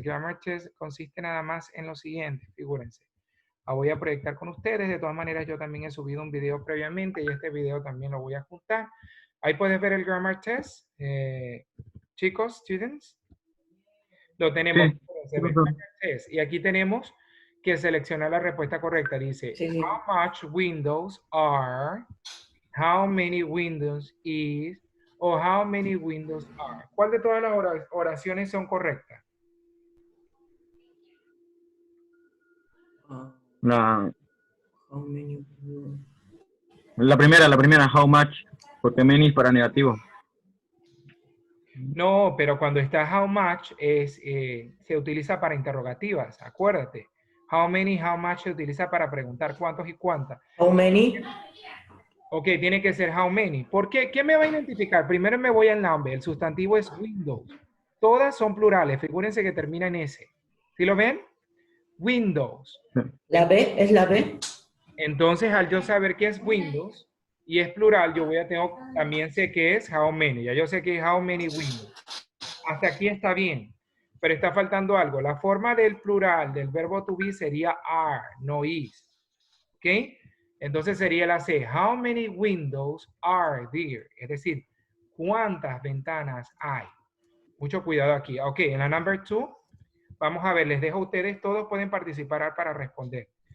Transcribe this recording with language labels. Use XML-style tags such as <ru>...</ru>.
<es>El Grammar Test consiste nada más en lo siguiente, figúrense. La voy a proyectar con ustedes. De todas maneras, yo también he subido un video previamente y este video también lo voy a juntar. Ahí puedes ver el Grammar Test. Chicos, students. Lo tenemos. Sí. Y aquí tenemos que seleccionar la respuesta correcta. Dice, Sí, sí.</es> <en>how much windows are, how many windows is, o how many windows are.</en> <es>¿Cuál de todas las oraciones son correctas? La,</es> <en>How many.</en> <es>la primera, how much, porque many es para negativo. No, pero cuando está how much se utiliza para interrogativas, acuérdate. How many, how much se utiliza para preguntar cuántos y cuántas.</es> <en>How many.</en> <es>Ok, tiene que ser how many. ¿Por qué? ¿Qué me va a identificar? Primero me voy al nombre. El sustantivo es Windows. Todas son plurales. Figúrense que termina en S. ¿Sí lo ven? Windows. La B es la B. Entonces, al yo saber que es Windows y es plural, yo también sé que es how many. Ya yo sé que es how many Windows. Hasta aquí está bien. Pero está faltando algo. La forma del plural del verbo to be sería are, no is. ¿Ok? Entonces sería la C.</es> <en>How many windows are there?</en> <es>Es decir, ¿cuántas ventanas hay? Mucho cuidado aquí. Ok, en la number 2, vamos a ver, les dejo a ustedes, todos pueden participar para responder.</es>